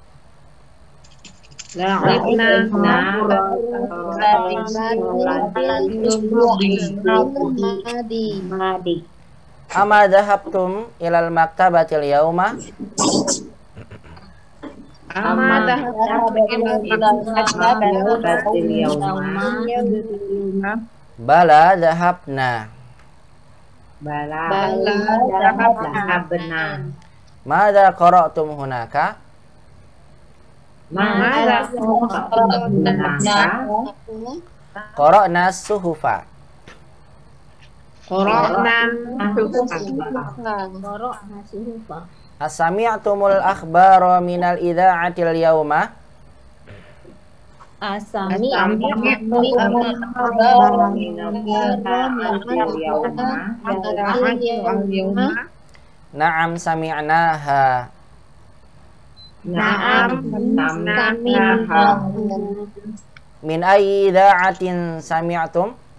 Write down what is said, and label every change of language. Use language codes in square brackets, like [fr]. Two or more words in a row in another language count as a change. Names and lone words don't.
[ar] La'ibna أما ذهبتم إلى المكتبة اليوم? أما ذهبتم إلى المكتبة اليوم? بلى ذهبنا. بلى ذهبنا. ماذا قرأتم هناك? Mada قرأنا صحفا. أسمعتم الأخبار من الإذاعة اليوم? نعم سمعناها. من أي إذاعة سمعتم?